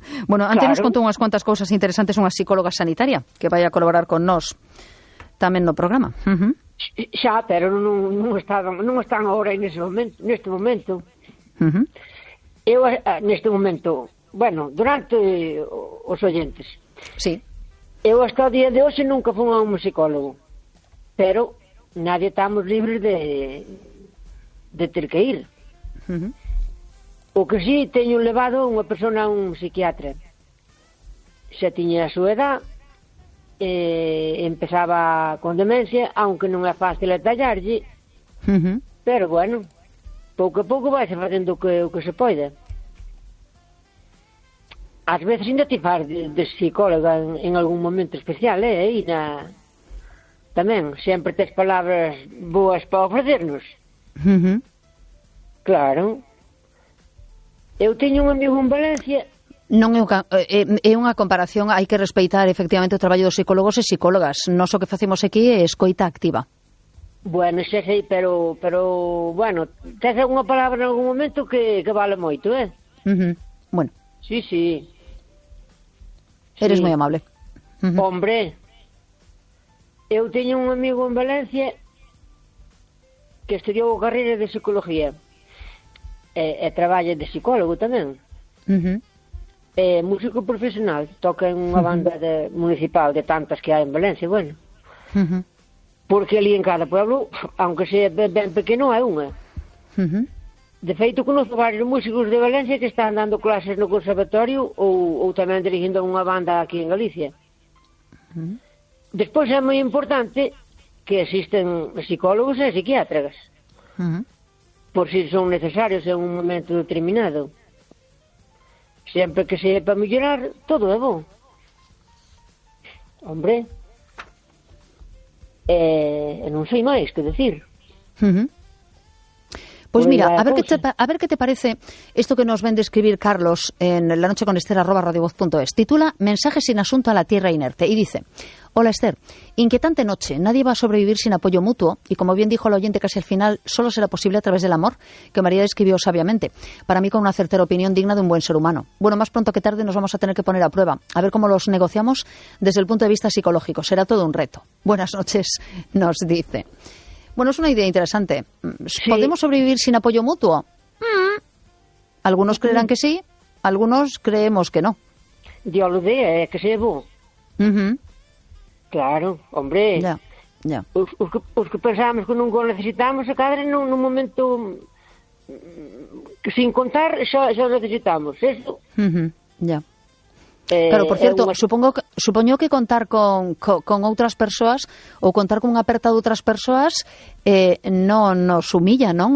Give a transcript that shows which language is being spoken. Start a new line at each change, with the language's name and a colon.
Galician: Bueno, antes claro. Nos contou unhas cuantas cousas interesantes unha psicóloga sanitaria que vai a colaborar con nós tamén no programa. Xa, pero non están agora neste momento. Eu neste momento, bueno, durante os oyentes. Sí. Eu hasta o día de hoxe nunca fui a un psicólogo. Pero nadie estamos libres de ter que ir. O que sí, teño levado unha persona a un psiquiatra. Xa tiña a súa edad, empezaba con demencia, aunque non é fácil atallarlle, pero bueno, pouco a pouco vai se facendo o que se poida. Ás veces ainda te faz de psicóloga en algún momento especial, tamén, sempre tes palabras boas para ofrecernos. Claro. Eu teño un amigo en Valencia. Non é unha comparación, hai que respeitar efectivamente o traballo dos psicólogos e psicólogas. Nos o que facemos aquí é escoita activa. Bueno, xa sei, pero bueno, tes unha palabra en algún momento que vale moito, Bueno. Sí. Eres moi amable. Hombre, eu teño un amigo en Valencia que estudiou a carreira de psicología. E traballa de psicólogo tamén. É músico profesional, toca en unha banda municipal de tantas que hai en Valencia, bueno. Porque ali en cada pueblo, aunque sea ben pequeno, hai unha. De feito, conozco varios músicos de Valencia que están dando clases no conservatorio ou tamén dirigindo unha banda aquí en Galicia. Despois é moi importante que existen psicólogos e psiquiatras. Por si son necesarios en un momento determinado. Sempre que se é para mellorar, todo é bo. Hombre, non sei máis que decir. Pois mira, a ver que te parece isto que nos ven describir Carlos en La Noche con Esther @radiovoz.es.
Spanish: Titula Mensaje sin asunto a la tierra inerte y dice: Hola Esther, inquietante noche, nadie va a sobrevivir sin apoyo mutuo y como bien dijo el oyente casi al final, solo será posible a través del amor, que María describió sabiamente, para mí con una certera opinión digna de un buen ser humano. Bueno, más pronto que tarde nos vamos a tener que poner a prueba, a ver cómo los negociamos desde el punto de vista psicológico, será todo un reto. Buenas noches, nos dice. Bueno, es una idea interesante. Sí. ¿Podemos sobrevivir sin apoyo mutuo? Algunos creerán que sí, algunos creemos que no. Yo lo de, que se llevó. Claro, hombre. Ya.
Galician: Os que pensábamos que nunca necesitamos, a cada vez en un momento, sin contar, xa necesitamos, ¿eso?
Spanish: Ya.
Galician: Claro, por cierto, supoño que contar con outras persoas ou contar con unha aperta de outras persoas non nos humilla, non?